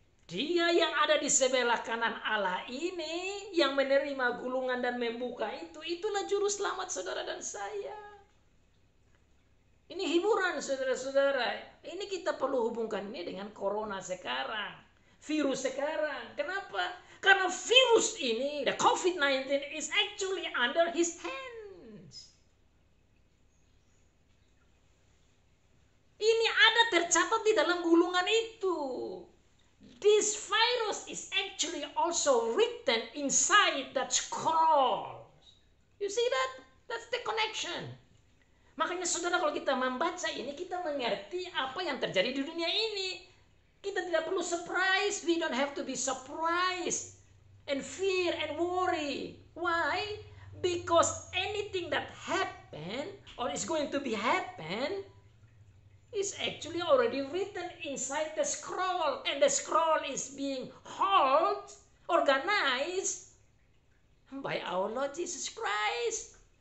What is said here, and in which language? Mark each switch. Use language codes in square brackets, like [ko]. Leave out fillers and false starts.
[id] Dia yang ada di sebelah kanan Allah ini, yang menerima gulungan dan membuka itu, itulah juru selamat saudara dan saya. Ini hiburan saudara-saudara. Ini kita perlu hubungkan ini dengan corona sekarang, virus sekarang. Kenapa? [en] Karena virus ini, the COVID-19 is actually under his hands. [id] Ini ada tercatat di dalam gulungan itu. [en] This virus is actually also written inside that scroll. You see that? That's the connection. [id] Makanya saudara, kalau kita membaca ini, kita mengerti apa yang terjadi di dunia ini. Kita tidak perlu surprise. [en] We don't have to be surprised and fear and worry. Why? Because anything that happened or is going to be happen is actually already written inside the scroll, and the scroll is being held, organized by our Lord Jesus Christ.